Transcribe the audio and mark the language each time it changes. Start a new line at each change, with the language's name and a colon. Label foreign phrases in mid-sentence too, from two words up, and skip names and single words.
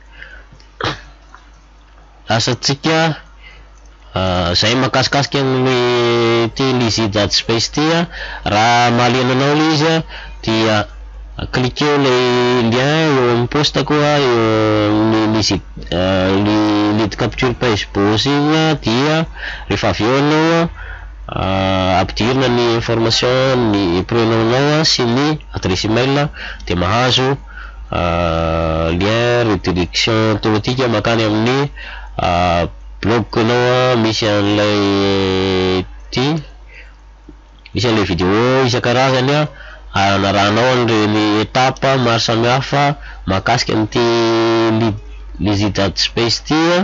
Malagasy: Asatsika zay makasikasika amin'ny ty Lizzy Space ty a, raha mahaliana anao le izy a, dia cliqueo le lien eo amin'ny postako a, eo amin'ny
English: lead capture page
Malagasy: boss igny a, dia rehefa avy eo anao ampidirina ny information ny prénom-nao sy ny
French: adresse email,
Malagasy: de mahazo
French: lien redirection automatique
Malagasy: makany amin'ny blog-nao, misy an'ilay vidéo isan-karazany a, anaranao an'ireny étape maro samihafa mahakasika an'ity Lizzy Space ty a.